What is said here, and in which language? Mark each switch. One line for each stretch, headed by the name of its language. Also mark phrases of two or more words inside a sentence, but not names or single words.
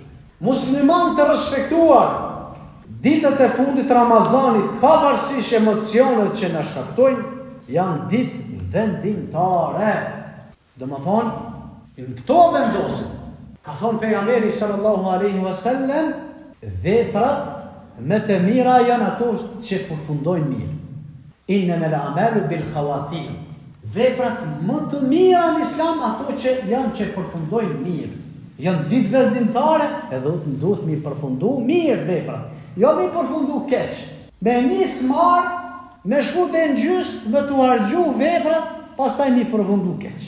Albanian: Musliman të respektuar, ditët e fundit Ramazanit, pavarësisht emocionet që na shkaktojnë, janë ditë vendimtare. Domethënë, në këto vendosin, ka thonë pejgamberi
Arabic: صلى الله عليه وسلم,
Albanian: veprat më të mira janë ato që përfundojnë mirë.
Arabic: إنما الأعمال بالخواتيم.
Albanian: Veprat më të mira në Islam ato që janë që përfundojnë mirë. Janë ditë vendimtare, edhe duhet mi përfundu mirë veprat. Jo mi përfundu keq. Me nis marr, me shkute në gjysë, me të harxhu veprat, pastaj mi përfundu keq.